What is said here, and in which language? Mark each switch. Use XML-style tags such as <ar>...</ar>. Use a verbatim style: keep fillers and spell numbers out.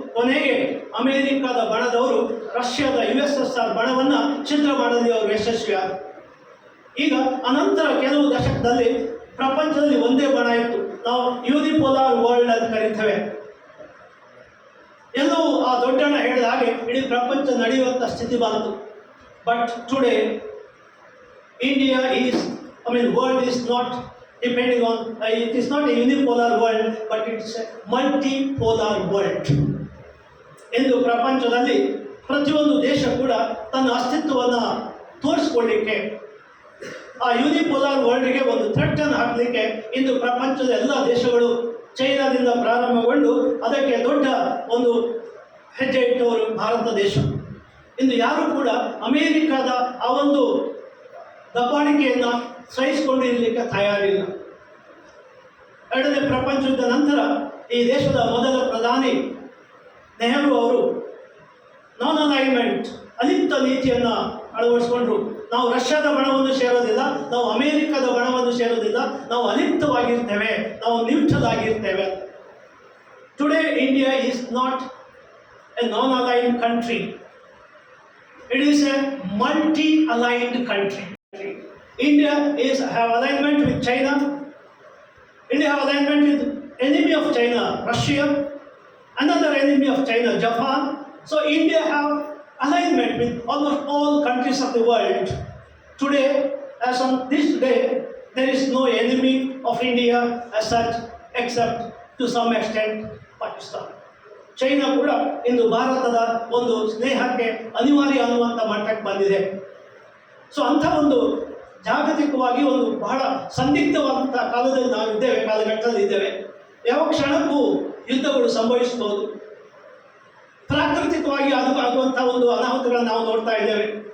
<kn>ಕೊನೆಗೆ ಅಮೇರಿಕಾದ ಬಣದವರು ರಷ್ಯಾದ ಯು ಎಸ್ ಎಸ್ ಆರ್ ಬಣವನ್ನು ಛಿದ್ರ ಮಾಡಲಿ ಅವರು ಯಶಸ್ವಿಯಾದರು. ಈಗ ಅನಂತರ ಕೆಲವು ದಶಕದಲ್ಲಿ ಪ್ರಪಂಚದಲ್ಲಿ ಒಂದೇ ಬಣ ಇತ್ತು, ನಾವು ಯೂನಿಪೋಲಾರ್ ವರ್ಲ್ಡ್ ಅಂತ ಕರಿತೇವೆ. ಎಲ್ಲವೂ ಆ ದೊಡ್ಡಣ್ಣ ಹೇಳಿದ ಹಾಗೆ ಇಡೀ ಪ್ರಪಂಚ ನಡೆಯುವಂಥ ಸ್ಥಿತಿ ಬಂತು.</kn> <en>But today India is I mean, world is not depending on, uh, it is not a unipolar world, but it's a multipolar world.</en> <kn>ಇಂದು ಪ್ರಪಂಚದಲ್ಲಿ ಪ್ರತಿಯೊಂದು ದೇಶ ಕೂಡ ತನ್ನ ಅಸ್ತಿತ್ವವನ್ನು ತೋರಿಸ್ಕೊಳ್ಳಿಕ್ಕೆ, ಆ ಯೂನಿಪೋಲಾರ್ ವರ್ಲ್ಡ್ಗೆ ಒಂದು ಥ್ರೆಟನ್ನು ಹಾಕಲಿಕ್ಕೆ ಇಂದು ಪ್ರಪಂಚದ ಎಲ್ಲ ದೇಶಗಳು ಚೈನಾದಿಂದ ಪ್ರಾರಂಭಗೊಂಡು ಅದಕ್ಕೆ ದೊಡ್ಡ ಒಂದು ಹೆಜ್ಜೆ ಇಟ್ಟವರು ಭಾರತ ದೇಶ. ಇಂದು ಯಾರೂ ಕೂಡ ಅಮೇರಿಕಾದ ಆ ಒಂದು ದಬ್ಬಾಳಿಕೆಯನ್ನು ಸಹಿಸಿಕೊಂಡು ಇರಲಿಕ್ಕೆ ತಯಾರಿಲ್ಲ. ಎರಡನೇ ಪ್ರಪಂಚ ಯುದ್ಧ ನಂತರ ಈ ದೇಶದ ಮೊದಲ ಪ್ರಧಾನಿ ನೆಹರು ಅವರು ನಾನ್ ಅಲೈನ್ಮೆಂಟ್, ಅಲಿಪ್ತ ನೀತಿಯನ್ನು ಅಳವಡಿಸಿಕೊಂಡ್ರು. ನಾವು ರಷ್ಯಾದ ಬಣವನ್ನು ಸೇರೋದಿಲ್ಲ, ನಾವು ಅಮೇರಿಕದ ಬಣವನ್ನು ಸೇರೋದಿಲ್ಲ, ನಾವು ಅಲಿಪ್ತವಾಗಿರ್ತೇವೆ, ನಾವು ನ್ಯೂಟ್ರಲ್ ಆಗಿರ್ತೇವೆ.</kn> <en>Today India is not a non align country, it is a multi aligned country. India is have alignment with China. India have alignment with enemy of China, Russia. Another enemy of China, Japan. So India have alignment with almost all countries of the world. Today, as on this day, there is no enemy of India as such, except to some extent Pakistan.</en> <kn>China ಕೂಡ ಇಂದು ಭಾರತದ ಒಂದು ಸ್ನೇಹಕ್ಕೆ ಅನಿವಾರ್ಯ ಅನ್ನುವಂಥ ಮಟ್ಟಕ್ಕೆ ಬಂದಿದೆ. So ಅಂಥ ಒಂದು ಜಾಗತಿಕವಾಗಿ ಒಂದು ಬಹಳ ಸಂದಿಗ್ಧವಾದಂಥ ಕಾಲದಲ್ಲಿ ನಾವಿದ್ದೇವೆ, ಕಾಲಘಟ್ಟದಲ್ಲಿ ಇದ್ದೇವೆ. ಯಾವ ಕ್ಷಣಕ್ಕೂ ಯುದ್ಧಗಳು ಸಂಭವಿಸಬಹುದು. ಪ್ರಾಕೃತಿಕವಾಗಿ ಅದು ಆಗುವಂಥ ಒಂದು ಅನಾಹುತಗಳನ್ನು ನಾವು ನೋಡ್ತಾ ಇದ್ದೇವೆ.</kn>